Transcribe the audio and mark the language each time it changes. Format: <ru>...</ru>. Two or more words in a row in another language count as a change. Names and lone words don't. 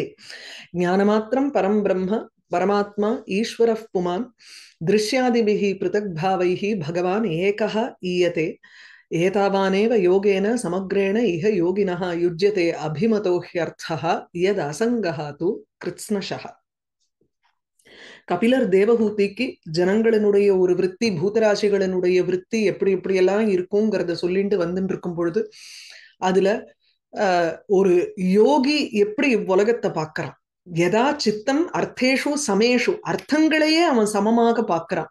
<sa>ज्ञानमात्रं परं ब्रह्म परमात्मा ईश्वरः पुमान् दृश्यादिभिः पृथग्भावैः भगवान् एकः ईयते। एतावानेव योगेन समग्रेण इह योगिनः युज्यते अभिमतो ह्यर्थः यदसङ्गः तु कृत्स्नशः।</sa> <ta>கபிலர் தேவஹூதிக்கு ஜனங்களினுடைய ஒரு விருத்தி பூதராசிகளினுடைய விருத்தி எப்படி எப்படியெல்லாம் இருக்குங்கிறத சொல்லிட்டு வந்துட்டு இருக்கும் பொழுது அதுல ஒரு யோகி எப்படி உலகத்தை பார்க்கறான்,</ta> <sa>यथा चित्तम् अर्थेषु समेषु</sa> <ta>அர்த்தங்களையே அவன் சமமாக பார்க்கறான்.</ta>